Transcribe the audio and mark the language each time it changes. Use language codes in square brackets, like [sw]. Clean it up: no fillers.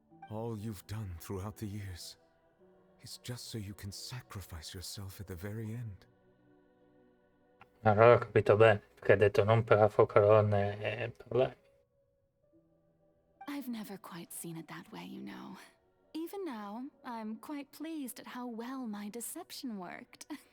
[en] All you've done throughout the years is just so you can sacrifice yourself at the very end. [it] Allora ho capito bene, perché ha detto non per la Focalor né per lei. [en] I've never quite seen it that way, you know. Even now, I'm quite pleased at how well my deception worked.